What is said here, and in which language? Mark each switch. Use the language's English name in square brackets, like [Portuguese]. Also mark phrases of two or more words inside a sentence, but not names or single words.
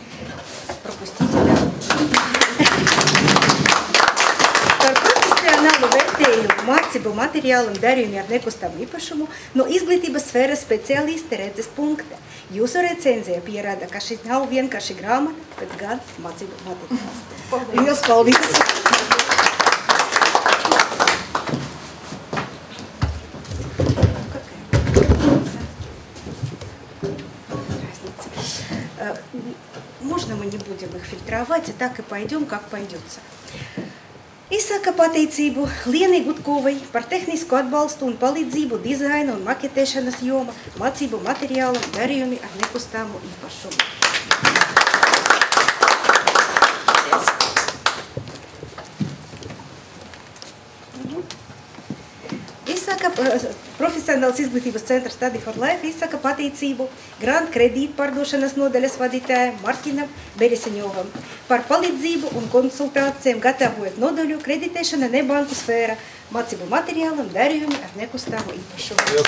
[Latvian] Par profesionālu vērtējumu mācību materiālu un darījumu ar nekustamu īpašumu no izglītības sfēras speciāliste redzes punkta. Jūsu recenzija pierāda, ka šis nav vienkārši grāmata, bet gan mācību materiāls. Liels paldies! [Russian] Можно мы не будем их фильтровать, и так и пойдем, как пойдется. [Latvian] Izsaka pateicību Lienai Gutkovai par tehnisku atbalstu un palīdzību dizaina un maketēšanas joma, mācību materiālu un darījumi ar nekustamo īpašumu. Profesionāls izglītības centrs Study for Life izsaka pateicību Grand kredītu pārdošanas nodaļas vadītājam Martinam Bereseņovam par palīdzību un konsultācijām gatavojot nodaļu kreditēšana nebanku sfēra, mācību materiālu un darījumi ar nekustamo īpašumu.